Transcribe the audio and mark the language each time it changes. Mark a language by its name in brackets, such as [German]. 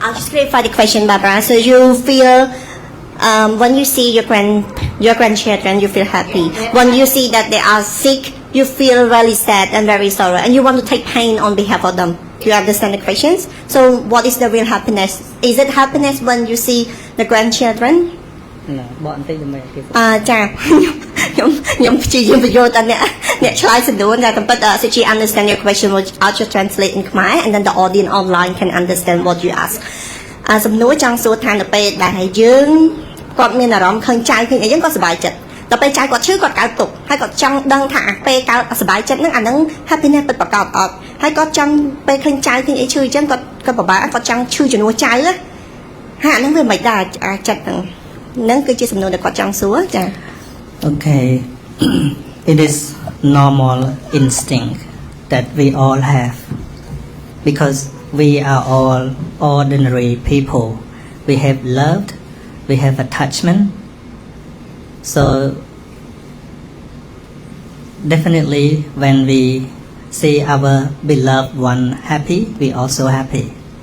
[English] I'll just clarify the question, Barbara. So you feel when you see your grandchildren, you feel happy. When you see that they are sick, you feel really sad and very sorrow, and you want to take pain on behalf of them. Do you understand the questions? So what is the real happiness? Is it happiness when you see the grandchildren? [Khmer] No, បកបន្តិចដើម្បីគេ ចាខ្ញុំព្យាយាមបញ្យល់តែអ្នកឆ្លើយសំណួរតែប៉ុន្តែ [English] so she understand your question which I'll just translate in Khmer and then the audience online can understand what you ask [Khmer] សំណួរចង់សួរថានៅពេលដែលយើង គាត់មានអារម្មណ៍ឃើញចៅឃើញអីយើងក៏សប្បាយចិត្តដល់ពេលចៅគាត់ឈឺគាត់កើតទុក្ខហើយគាត់ចង់ដឹងថាពេលកើតសប្បាយចិត្តហ្នឹងអាហ្នឹង happiness ពិតប្រាកដអត់ហើយគាត់ចង់ពេលឃើញចៅឃើញអីឈឺអញ្ចឹងគាត់ពិបាកគាត់ចង់ឈឺជំនួសចៅហើយអាហ្នឹងវាមិនដែរចិត្តហ្នឹងគឺជាសំណួរដែលគាត់ចង់សួរចា [English] Okay, it is normal instinct that we all have because we are all ordinary people. We have loved, we have attachment. So definitely when we see our beloved one happy, we also happy.